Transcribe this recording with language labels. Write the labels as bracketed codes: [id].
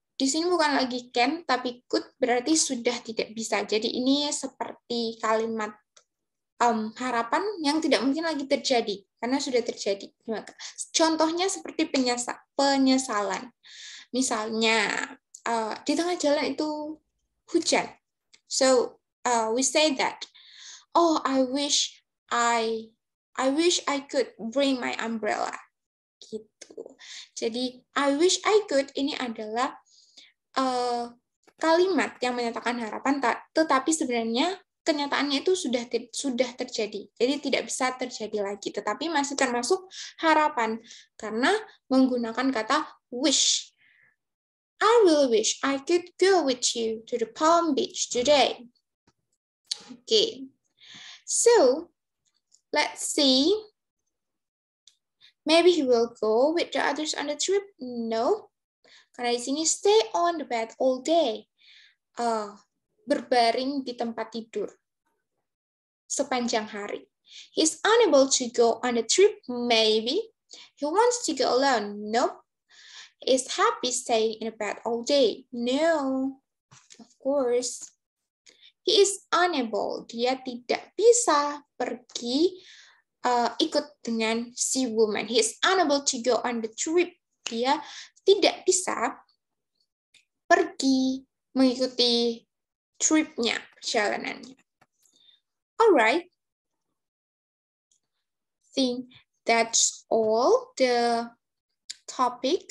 [id] Di sini bukan lagi can, tapi could berarti sudah tidak bisa. Jadi ini seperti kalimat harapan yang tidak mungkin lagi terjadi karena sudah terjadi. Contohnya seperti penyesalan. Misalnya di tengah jalan itu hujan. [en] So we say that, oh, I wish I could bring my umbrella. [id] Gitu. Jadi [en] I wish I could [id] ini adalah kalimat yang menyatakan harapan, tetapi sebenarnya kenyataannya itu sudah terjadi. Jadi tidak bisa terjadi lagi, tetapi masih termasuk harapan karena menggunakan kata wish. [en] I will wish I could go with you to the Palm Beach today. Okay. So, let's see. Maybe he will go with the others on the trip. No. [id] Karena di sini [en] stay on the bed all day. [id] Berbaring di tempat tidur sepanjang hari. [en] He's unable to go on the trip. Maybe. He wants to go alone. Nope. Is happy staying in bed all day? No, of course. He is unable. [id] Dia tidak bisa pergi ikut dengan si woman. [en] He is unable to go on the trip. [id] Dia tidak bisa pergi mengikuti tripnya, perjalanannya. [en] Alright. I think that's all the topic.